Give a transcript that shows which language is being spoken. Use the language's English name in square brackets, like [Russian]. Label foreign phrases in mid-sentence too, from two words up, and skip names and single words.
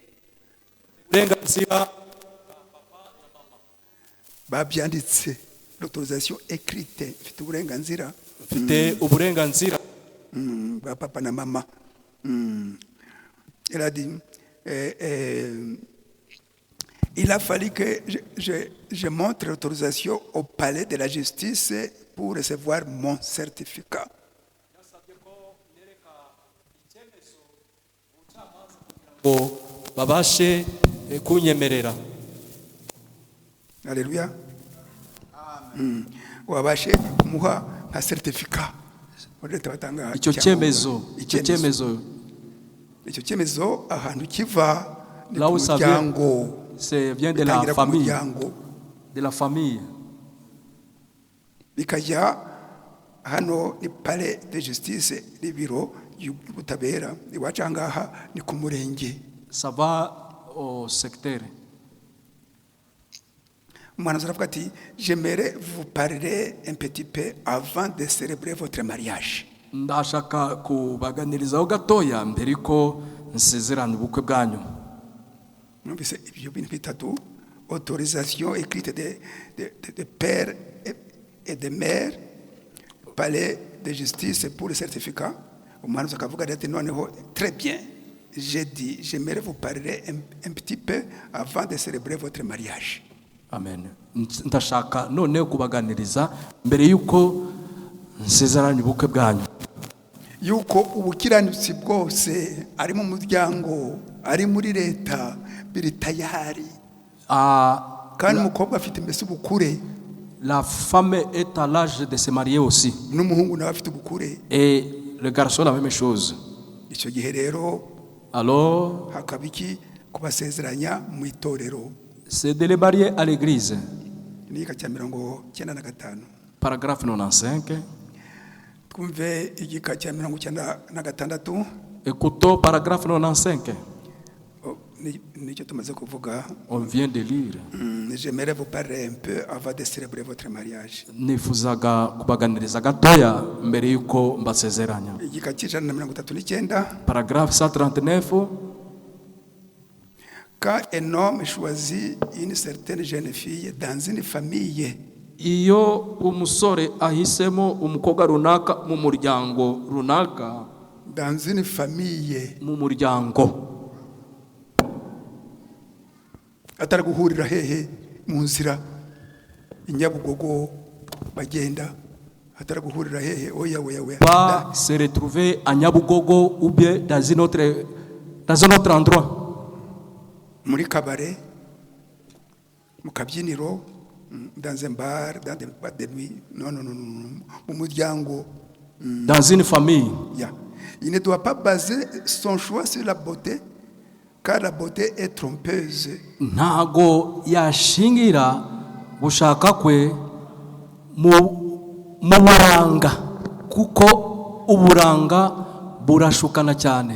[Kinyarwanda] Babyanditse. [French] L'autorisation écrite. [Kinyarwanda] Mfite uburenganzira. Mfite uburenganzira. Ba papa na mama. [French] Elle a dit il a fallu que je montre l'autorisation au palais de la justice pour recevoir mon certificat. [Kinyarwanda] Babashe kunyemerera. [French] Alléluia. [Kinyarwanda] Wabashe kumuha nka certificat. Icyo cyemezo, icyo cyemezo ahantu kiva ni [French] là où ça [Kinyarwanda] muryango. [French] vient de la famille. De la famille. [Kinyarwanda] Bikajya hano ni [French] palais de justice [Kinyarwanda] n'ibiro y'ubutabera. Iwacu ahangaha ni ku murenge. [French] Ça va au secteur. [Kinyarwanda] Umuhanuzi aravuga ati [French] j'aimerais vous parler un petit peu avant de célébrer votre mariage. [Kinyarwanda] Ndashaka kubaganirizaho gatoya mbere ko nsezerana ubukwe bwanyu. Numvise ibyo bintu bitatu: [French] autorisation écrite de père et de mère, palais de justice pour le certificat. [Kinyarwanda] Umuhanuzi akavuga ati noneho [French] très bien, j'ai dit j'aimerais vous parler un petit peu avant de célébrer votre mariage. Amen. [Kinyarwanda] Ndashaka none kubaganiriza mbere yuko nsezeranya ubukwe bwanyu. Yuko ubukiranutsi bwose ari mu muryango, ari muri leta, biri tayari. Kandi umukobwa afite mbese ubukure. [French] La femme est à l'âge de se marier aussi. [Kinyarwanda] N'umuhungu nawe afite ubukure. [French] Et le garçon la même chose. [Kinyarwanda] Icyo gihe rero [French] alors [Kinyarwanda] hakabiki kubasezeranya mu itorero. [French] C'est de les marier à l'église. [Kinyarwanda] Ni ka 95. [French] Paragraphe 95. [Kinyarwanda] Twumve igika cya 96. [French] Écoutons paragraphe 95. [Kinyarwanda] Nicyo tumaze kuvuga. [French] On vient de lire. J'aimerais vous parler un peu avant de célébrer votre mariage. [Kinyarwanda] Nifuzaga kubaganiriza gatoya mbere yuko mbasezeranya. Igika cya 139. [French] Paragraphe 139. Quand un homme choisit une certaine jeune fille dans une famille, [Kinyarwanda] iyo umusore ahisemo umukobwa runaka mu muryango runaka, [French] dans une famille, [Kinyarwanda] mu muryango, atari guhurira hehe mu nzira inyabugogo bagenda, atari guhurira hehe oya [French] pas se retrouver à Nyabugogo ou bien dans un autre endroit, [Kinyarwanda] muri kabare, mu kabyiniro, [French] dans un bar, dans des boîtes de nuit. Non, [Kinyarwanda] mu muryango, [French] dans une famille. [English] Yeah. [French] Il ne doit pas baser son choix sur la beauté, car la beauté est trompeuse. [Kinyarwanda] Ntago yashingira gushaka kwe mu buranga, kuko uburanga burashukana cyane.